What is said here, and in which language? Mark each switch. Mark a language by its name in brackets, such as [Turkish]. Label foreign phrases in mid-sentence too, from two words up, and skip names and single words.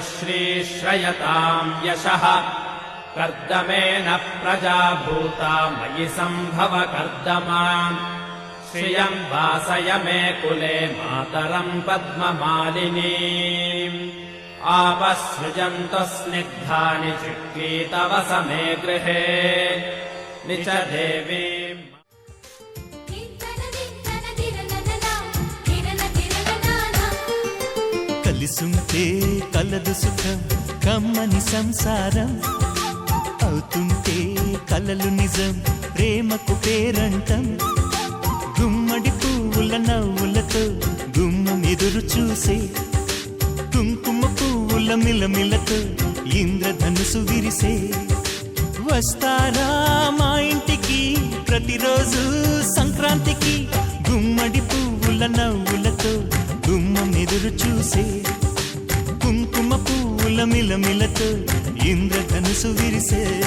[Sanskrit] श्रीश्रयतां यशः कर्दमेन प्रजा भूता मयि सम्भव कर्दमाम् श्रियं वासय मे कुले मातरं पद्ममालिनीम् आपसृजन्तु स्निग्धानि चिक्कीतवस मे गृहे निच देवीम् [Telugu] కలిసుంటే కలదు సుఖం కమ్మని సంసారం అవుతుంటే కలలు నిజం ప్రేమకు పేరంటం గుమ్మడి పువ్వుల నవ్వులతో గుమ్మం ఎదురు చూసే కుంకుమ పువ్వుల మిలమిలతో ఇంద్రధనుసు విరిసే వస్తారా మా ఇంటికి ప్రతిరోజు సంక్రాంతికి గుమ్మడి పువ్వుల నవ్వులతో గుమ్మం ఎదురు చూసే కుంకుమ పువ్వుల మిలమిలతో ఇంద్రధనుసు విరిసే